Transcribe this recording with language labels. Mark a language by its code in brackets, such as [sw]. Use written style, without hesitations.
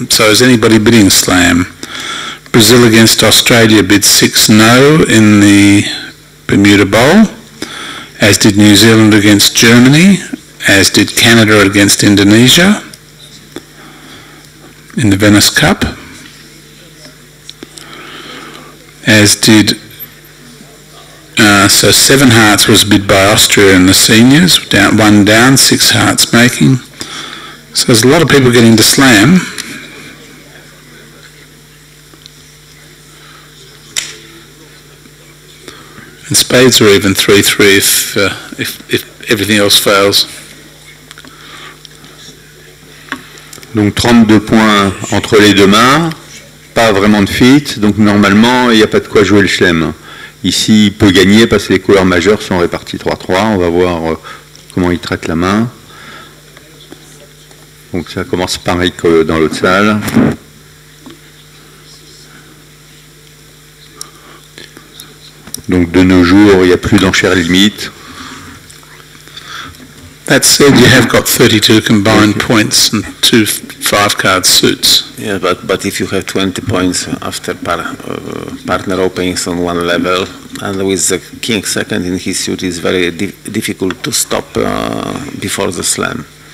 [en] So is anybody bidding slam? Brazil against Australia bid 6 no in the Bermuda Bowl, as did New Zealand against Germany, as did Canada against Indonesia in the Venice Cup, as did, so 7 hearts was bid by Austria in the seniors, 1 down, 6 hearts making. So there's a lot of people getting to slam. And spades are even 3-3 if everything else fails. [fr] Donc 32 points entre les deux mains, pas vraiment de fit, donc normalement il n'y a pas de quoi jouer le chelem. Ici il peut gagner parce que les couleurs majeures sont réparties 3-3, on va voir comment il traite la main. Donc ça commence pareil que dans l'autre salle. Donc de nos jours il n'y a plus d'enchères limites. [en] That said, you have got 32 combined points and 2 5-card suits. Yeah, but if you have 20 points after partner openings on one level, and with the king second in his suit, it's very difficult to stop before the slam.